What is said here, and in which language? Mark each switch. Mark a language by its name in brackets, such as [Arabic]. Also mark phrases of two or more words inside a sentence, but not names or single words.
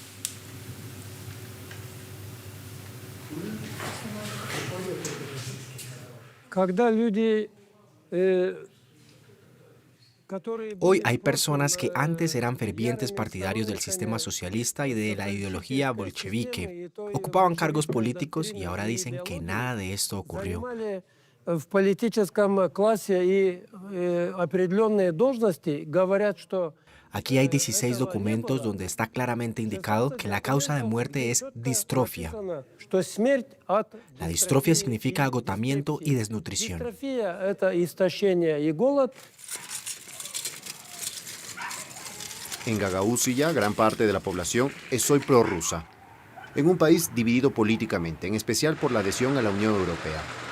[Spanish] Hoy hay personas que antes eran fervientes partidarios del sistema socialista y de la ideología bolchevique. Ocupaban cargos políticos y ahora dicen que nada de esto ocurrió. [Russian] В политическом классе и определенные должности говорят, что [Spanish] Aquí hay 16 documentos donde está claramente indicado que la causa de muerte es distrofia. La distrofia significa agotamiento y desnutrición. En Gagauzia, gran parte de la población es hoy prorrusa, en un país dividido políticamente, en especial por la adhesión a la Unión Europea.